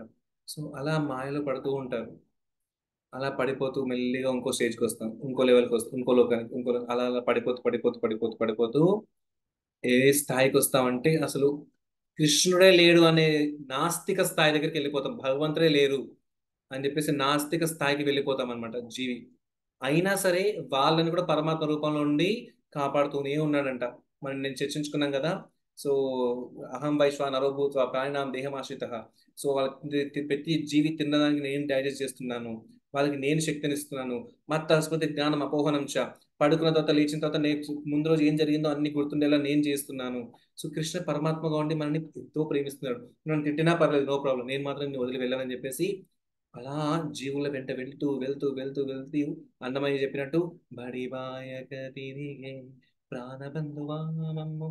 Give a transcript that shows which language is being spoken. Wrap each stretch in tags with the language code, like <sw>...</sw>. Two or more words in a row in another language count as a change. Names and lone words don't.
<te>సో అలా మాయలో పడుతూ ఉంటారు, అలా పడిపోతూ మెల్లిగా ఇంకో స్టేజ్కి వస్తాం, ఇంకో లెవెల్కి వస్తాం, ఇంకో లోకానికి అలా అలా పడిపోతూ పడిపోతూ పడిపోతూ పడిపోతూ ఏ స్థాయికి వస్తామంటే అసలు కృష్ణుడే లేడు అనే నాస్తిక స్థాయి దగ్గరికి వెళ్ళిపోతాం, భగవంతుడే లేరు అని చెప్పేసి నాస్తిక స్థాయికి వెళ్ళిపోతాం అనమాట జీవి. అయినా సరే వాళ్ళని కూడా పరమాత్మ రూపంలో ఉండి కాపాడుతూనే ఉన్నాడంట. మనం నేను చర్చించుకున్నాం కదా.</te> <sa>సో అహం వైశ్వానరో భూత్వా ప్రాణినాం దేహమాశ్రిత.</sa> <te>సో వాళ్ళకి ప్రతి జీవి తినడానికి నేను డైజెస్ట్ చేస్తున్నాను, వాళ్ళకి నేను శక్తిని ఇస్తున్నాను.</te> <sa>మత్త స్మృతి జ్ఞానం అపోహనం చ.</sa> <te>పడుకున్న తర్వాత లేచిన తర్వాత ముందు రోజు ఏం జరిగిందో అన్ని గుర్తుండేలా నేను చేస్తున్నాను. సో కృష్ణ పరమాత్మగా ఉండి మనల్ని ఎంతో ప్రేమిస్తున్నాడు. నన్ను తిట్టినా పర్లేదు,</te> <en>no problem,</en> <te>నేను మాత్రం నిన్ను వదిలి వెళ్ళానని చెప్పేసి అలా జీవుల వెంట వెళ్తూ వెళ్తూ వెళ్తూ వెళ్తూ అన్నమయ్య చెప్పినట్టు బడిబాయక తిరిగే ప్రాణబంధువామమ్ము.</te>